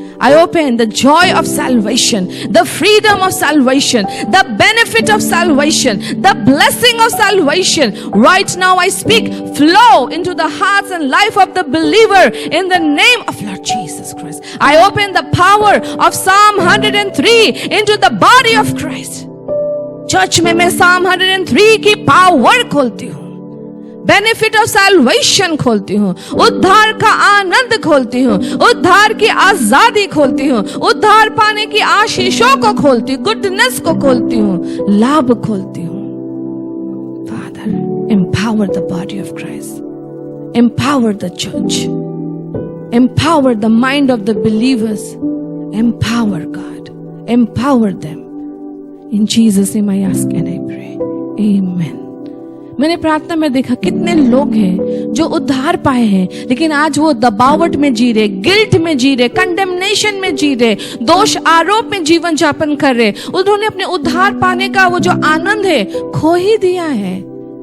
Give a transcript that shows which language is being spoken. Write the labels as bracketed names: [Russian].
[English] I open the joy of salvation, the freedom of salvation, the benefit of salvation, the blessing of salvation. Right now I speak, flow into the hearts and life of the believer in the name of Lord Jesus Christ. I open the power of Psalm 103 into the body of Christ. [Hindi] Church में मैं Psalm 103 की power खोलती हूँ, benefit of salvation खोलती हूँ, उद्धार का आनंद खोलती हूँ, उद्धार की आजादी खोलती हूँ, उद्धार पाने की आशीषों को खोलती हूँ, गुडनेस को खोलती हूँ, लाभ खोलती हूँ। [English] Father, empower the body of Christ, empower the church, empower the mind of the believers, empower God, empower them. In Jesus' name I ask and I pray. Amen. [Hindi] मैंने प्रार्थना में देखा कितने लोग हैं जो उद्धार पाए हैं, लेकिन आज वो दबावट में जी रहे, गिल्ट में जी रहे, कंडेमनेशन में जी रहे, दोष आरोप में जीवन यापन कर रहे। उन्होंने अपने उद्धार पाने का वो जो आनंद है खो ही दिया है।